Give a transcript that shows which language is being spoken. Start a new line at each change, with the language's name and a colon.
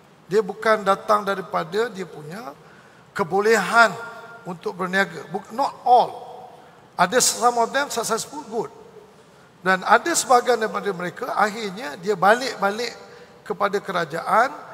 Malay: Dia bukan datang daripada dia punya kebolehan untuk berniaga.
English: Not all. Ada some of them successful, good.
Malay: Dan ada sebahagian daripada mereka akhirnya dia balik-balik kepada kerajaan.